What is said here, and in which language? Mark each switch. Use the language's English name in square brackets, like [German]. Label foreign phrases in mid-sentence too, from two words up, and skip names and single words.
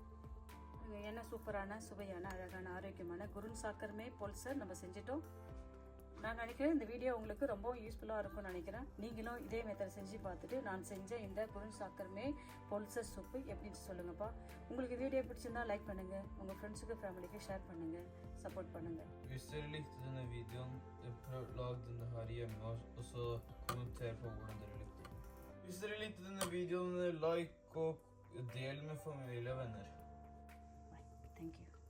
[Tamil] என்ன சூப்பரான சுவையான அழகான ஆரோக்கியமான குருன் சாக்கர்மே பொல்ஸை நம்ம செஞ்சிட்டோம். நான் நினைக்கிறேன் இந்த வீடியோ உங்களுக்கு ரொம்ப யூஸ்ஃபுல்லாக இருக்கும்னு நினைக்கிறேன். நீங்களும் இதே மெத்தட் செஞ்சு பார்த்துட்டு நான் செஞ்ச இந்த குருன் சாக்கர்மே பொல்சர் சூப்பு எப்படின்னு சொல்லுங்கப்பா. உங்களுக்கு வீடியோ பிடிச்சிருந்தா லைக் பண்ணுங்கள். உங்கள் [English] friendsukku familykku [Tamil] ஷேர் பண்ணுங்கள். சப்போர்ட் பண்ணுங்கள். [Norwegian] Hvis dere likte denne videoen, lag denne her hjemme og så kommenter på hvordan dere likte den. Hvis dere likte denne videoen, like og del med familie og venner. [English] Bye. Thank you.